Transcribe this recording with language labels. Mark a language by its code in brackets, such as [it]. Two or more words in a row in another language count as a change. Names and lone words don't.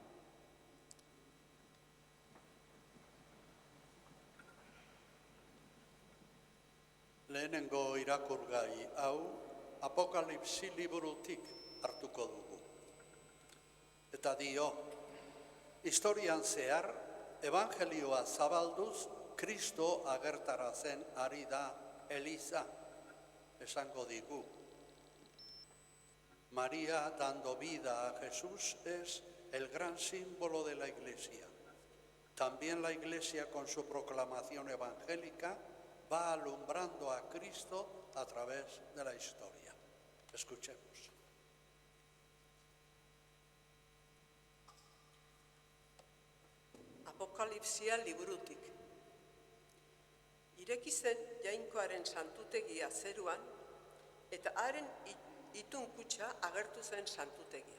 [eu] Lehenengo irakurgai hau Apokalipsi liburutik hartuko dugu. Eta dio, historian zehar, evangelioa zabalduz, Kristo agertarazen ari da Eliza, esango digu. [es] María, dando vida a Jesús, es el gran símbolo de la Iglesia. También la Iglesia, con su proclamación evangélica, va alumbrando a Cristo a través de la historia. Escuchemos. [eu] Apokalipsia liburutik. Ireki zen jainkoaren santutegia zeruan, eta haren itun kutxa agertu zen santutegian.